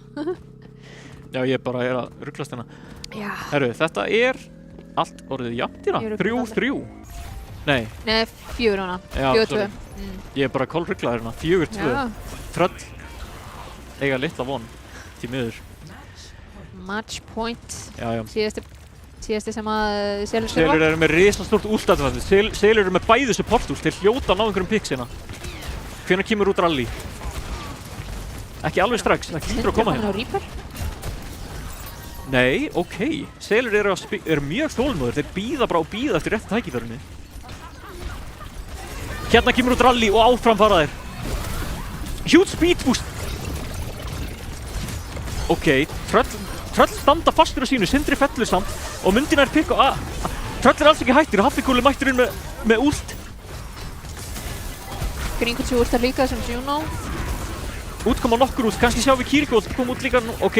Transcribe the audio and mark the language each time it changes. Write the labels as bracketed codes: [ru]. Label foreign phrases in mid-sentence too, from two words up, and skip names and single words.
[is] Já, ég bara er að rugglast hérna. Já. Herru, þetta er allt orðið jafnt hérna. 3-3. Nei. Nei, 4 hana. 4-2. Ég er bara kolrugglaður hérna. 4-2. Tröll eiga litla von. Því miður. [en] Match point. [is] Já. Síðasti Síðasti sem að selur Selur eru með risastórt últatvæði. Selur eru með bæði support últ. Þeir hljóta að ná einhverjum picks hérna. Hvenær kemur út rally? Ekki alveg strax, það hlýtur að koma hérna. Reaper. Nei, ok. Selur eru mjög þolinmóðir. Þeir bíða bara og bíða eftir rétt tækifærinu. Hérna kemur út rally og áfram fara þeir. [en] Huge speed boost. [is] Ok, Tröll standa fastur á sínu, Sindri fellur samt og myndina er pikk og Tröll alls ekki hættur, Haffikúli mættur inn með últ. Gringulsi últar líka sem Juno. Út koma nokkur út, kannski sjáum við Kiriko kom út líka nú, ok.